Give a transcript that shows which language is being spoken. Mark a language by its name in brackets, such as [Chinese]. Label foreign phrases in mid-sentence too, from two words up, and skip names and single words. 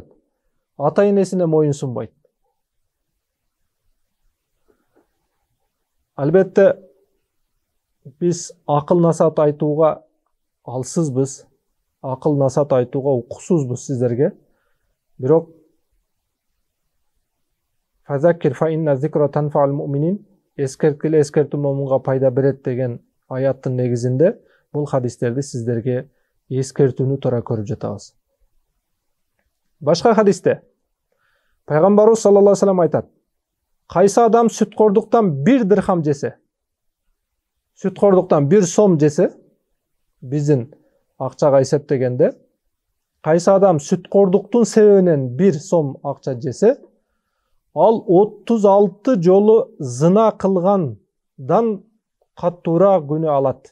[Kyrgyz] Ата энесине моюн сунбайт. Албетте, биз акыл насаат айтууга алсызбыз, акыл насаат айтууга укуксузбуз сиздерге. [Arabic] Бирок فذكر فإن الذكرى تنفع المؤمنين, [Kyrgyz] эскерткиле, эскертүү момунга пайда берет деген аяттын негизинде бул хадистерди сиздерге эскертүүнү туура көрүп жатабыз. Башка хадисте пайгамбарыбыз [Arabic] صلى الله عليه وسلم [Kyrgyz] айтат: кайсы адам сүткордуктан 1 дирхам жесе, сүткордуктан 1 сом жесе, биздин акчага эсептегенде, кайсы адам сүткордуктун себебинен 1 сом акча жесе, ал 36 жолу зына кылгандан каттуураак күнөө алат.